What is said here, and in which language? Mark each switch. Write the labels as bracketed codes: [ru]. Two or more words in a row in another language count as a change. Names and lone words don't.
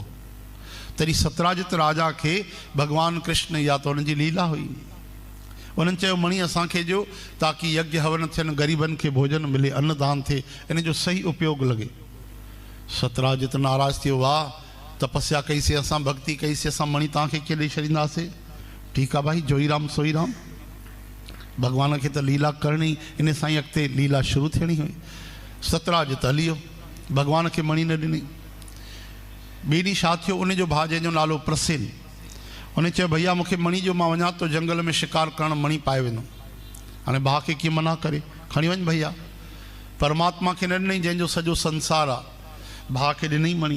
[sd] तॾहिं सतराजित राजा खे भगवान कृष्ण या तो उन्हनि जी लीला हुई। उन्हनि चयो मणी असांखे ॾियो ताकि यज्ञ हवन थियनि, ग़रीबनि खे भोजन मिले, अन्नदान थिए, इन जो सही उपयोग लॻे। सतराजित नाराज़ थियो, वाह तपस्या कईसीं, असां भक्ति कईसीं, असां मणी तव्हांखे कीअं ॾेई छॾींदासीं। ठीकु आहे भाई, जोई राम सोई राम, भगवान खे त लीला करणी, इन सां ई अॻिते लीला शुरू थियणी हुई। सतराजित हली वियो, भगवान खे मणी न ॾिनी। ॿिए ॾींहुं छा थियो, उन जो भाउ जंहिंजो नालो प्रसेन, उन चयो भैया मूंखे मणी जो, मां वञा तो जंगल में शिकार करणु, मणी पाए वेंदुमि। हाणे भाउ खे कीअं मना करे, खणी वञ भैया। परमात्मा खे न ॾिनई जंहिंजो सॼो संसार आहे, भाउ खे ॾिनई मणी।